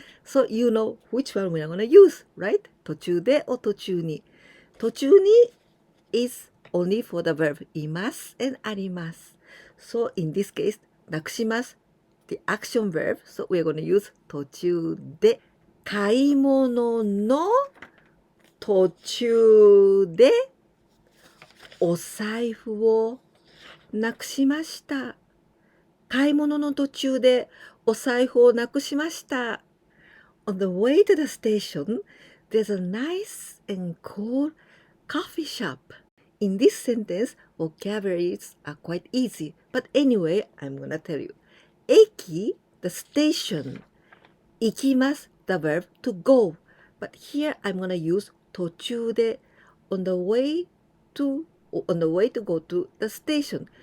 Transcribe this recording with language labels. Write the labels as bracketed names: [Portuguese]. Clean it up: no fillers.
[English] So you know which one we are going to use, right? [Japanese] 途中で or 途中に。 [English] 途中に is only for the verb います and あります。 So in this case, なくします the action verb. So we are going to use 途中で。 [Japanese] 買い物の途中でお財布をなくしました。買い物の途中でお財布をなくしました。 [English] On the way to the station, there's a nice and cool coffee shop. In this sentence, vocabularies are quite easy. But anyway, I'm gonna tell you. 駅 the station. 行きます the verb to go. But here I'm gonna use 途中で on the way to go to the station.